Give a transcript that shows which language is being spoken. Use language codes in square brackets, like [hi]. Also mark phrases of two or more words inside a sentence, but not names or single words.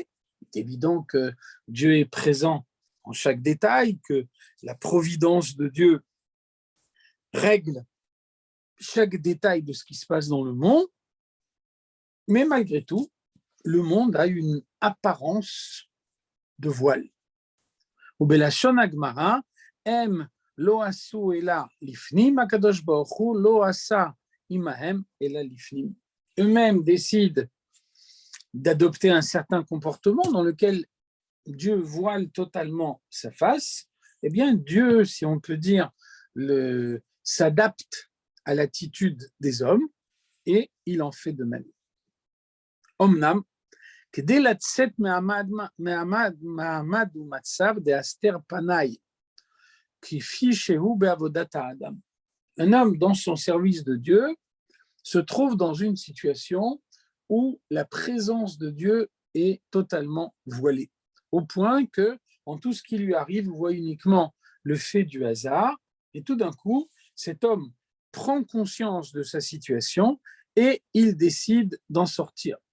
[fr] C'est évident que Dieu est présent en chaque détail, que la providence de Dieu règle chaque détail de ce qui se passe dans le monde, mais malgré tout, le monde a une apparence de voile. [he] ובלשון הגמרא, הם לא עשו אלא לפנים, הקדוש ברוך הוא לא עשה עמהם אלא לפנים. [fr] Eux-mêmes décident d'adopter un certain comportement dans lequel Dieu voile totalement sa face. Eh bien, Dieu, si on peut dire, s'adapte à l'attitude des hommes et il en fait de même. [he] Omnam, כדי לצאת מעמד ומצב דהסתר פניי, כפי שהוא בעבודת האדם. [fr] Un homme dans son service de Dieu se trouve dans une situation où la présence de Dieu est totalement voilée, au point que, en tout ce qui lui arrive, voit uniquement le fait du hasard, et tout d'un coup, cet homme prend conscience de sa situation et il décide d'en sortir.